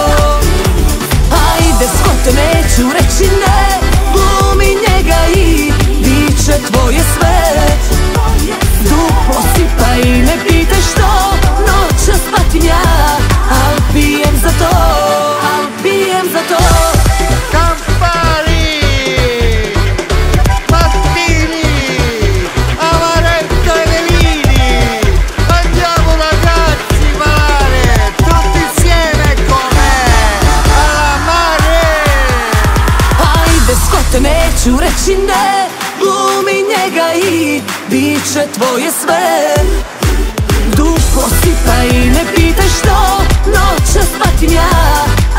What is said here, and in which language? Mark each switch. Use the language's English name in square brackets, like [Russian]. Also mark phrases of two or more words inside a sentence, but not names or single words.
[Croatian] Ajde Scott, neću reći ne, glumi njega i bit će tvoje sve. Duplo sipa i ne pitaj što, noćas patim ja, al pijem za to, al pijem za to. [Italian] Campari, Mattini, Amaretto e Velini. Andiamo ragazzi mare, tutti insieme con me, alla mare. [Croatian] Ajde Scott, neću reći ne, glumi njega i bit će tvoje sve. Duplo sipa i ne pitaj što, noćas patim ja,